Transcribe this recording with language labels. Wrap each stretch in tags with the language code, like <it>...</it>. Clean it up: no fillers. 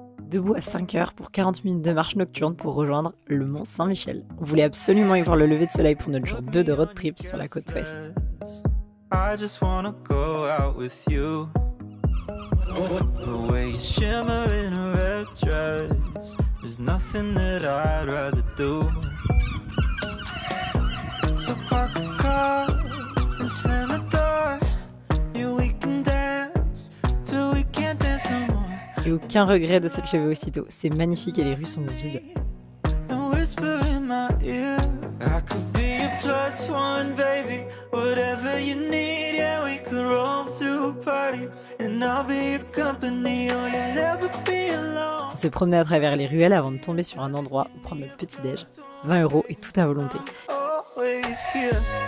<fr>Debout à 5h pour 40 minutes de marche nocturne pour rejoindre le Mont Saint-Michel. On voulait absolument y voir le lever de soleil pour notre jour 2 de road trip sur la côte ouest.</fr> <en>I just wanna go out with you. The way you shimmer in a red dress, there's nothing that I'd rather do. So park the car and slam the door. Yeah, we can dance till we can't dance no more.</en> <fr>Et aucun regret de s'être levé aussitôt. C'est magnifique et les rues sont vides.</fr> <en>And whisper in my ear, I could be a plus one, baby. Whatever you need, yeah, we could roll through parties. And I'll be your company, oh, you'll never be alone.</en> <fr>On s'est promené à travers les ruelles avant de tomber sur un endroit où prendre notre petit déj. 20 € et tout à volonté.</fr> <en>Always here.</en>